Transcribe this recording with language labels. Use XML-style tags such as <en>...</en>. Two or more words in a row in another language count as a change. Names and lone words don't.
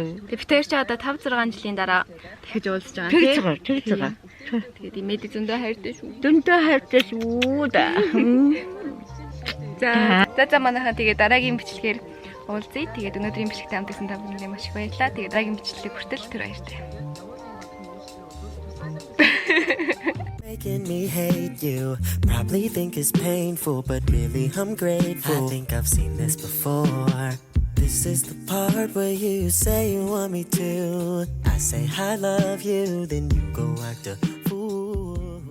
<mn>Тэг битэр чи одоо 5 6 жилийн дараа дахиж уулзж байгаа тийм. Тэр цагаа. Тэгээд имэдээ зөндөө хайртай шүү. Дүндээ хайртай шүү да. За манайхан тэгээд дараагийн бичлэгээр уулзъя. Тэгээд өнөөдрийн бичлэгт хамтдагсан та бүхэнд маш их баярлалаа. Тэгээд дараагийн бичлэг хүртэл түр баяртай.</mn> <en>Making me hate you, probably think it's painful, but really I'm grateful. I think I've seen this before. This is the part where you say you want me to. I say I love you, then you go act a fool.</en>